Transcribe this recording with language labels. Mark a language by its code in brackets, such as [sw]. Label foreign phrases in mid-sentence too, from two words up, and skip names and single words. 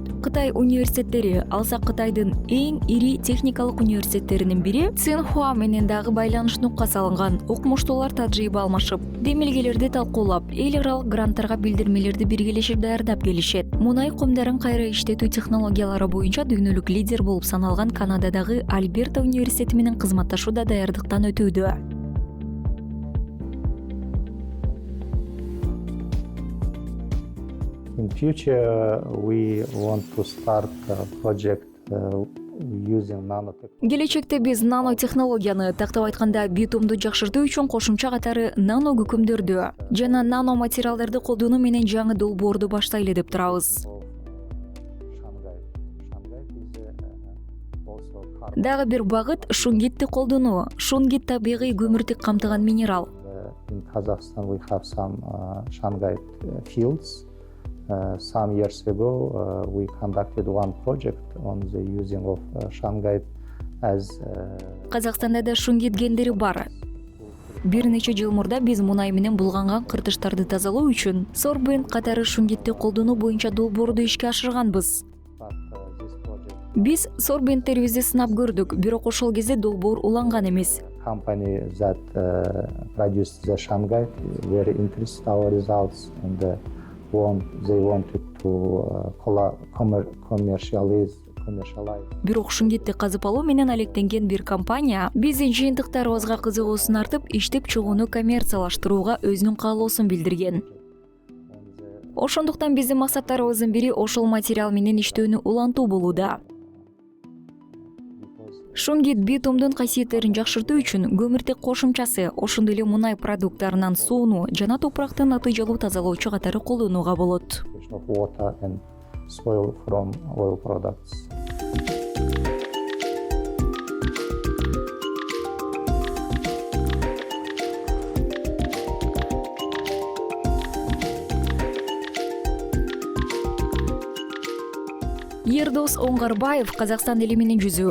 [ky] Кытай университеттери, алсак Кытайдын эң ири техникалык университеттеринин бири Цинхуа менен дагы байланыш нукка салынган. Окумуштуулар тажрыйба алмашып, демилгелерди талкуулап, эл аралык гранттарга билдирмелерди биргелешип даярдап келишет. Мунай комдарын кайра иштетүү технологиялары боюнча дүйнөлүк лидер болуп саналган Канададагы Альберта университети менен кызматташууда даярдыктан өтүүдө. [en] In future, we want to start a project using nanotechnology. [ky] Келечекте биз нанотехнологияны, тактап айтканда битумду жакшыртуу үчүн кошумча катары нано күкүмдөрдү жана нано материалдарды колдонуу менен жаңы долбоорду баштайлы деп турабыз. Дагы бир багыт шунгитти колдонуу. Шунгит табигый көмүртүк камтыган минерал. [en] In Kazakhstan, we have some shungite fields. Some years ago, we conducted one project on the using of shungite as. [ky] Казакстанда да шунгит гендери бар. Бир нече жыл мурда биз мунай менен булганган кыртыштарды тазалоо үчүн сорбент катары шунгитти колдонуу боюнча долбоорду ишке ашырганбыз. Биз сорбенттерибизди сынап көрдүк, бирок ошол кезде долбоор уланган эмес. [en] Company that produced the shungite very interested our results, and they wanted to commercialize. [ky] Бирок шунгитти казып алуу менен алектенген бир компания биздин жыйынтыктарыбызга кызыгуусун артып, иштеп чыгууну коммерциялаштырууга өзүнүн каалоосун билдирген. Ошондуктан биздин максаттарыбыздын бири ошол материал менен иштөөнү улантуу болууда. Шунгит битумдун касиеттерин жакшыртуу үчүн көмүртек кошумчасы, ошондой эле мунай продукттарынан сууну жана топуракты натыйжалуу тазалоочу катары колдонууга болот. [en] Water and soil from oil products. [ky] Ердос Оңгарбаев Казакстан эли менен жүзү.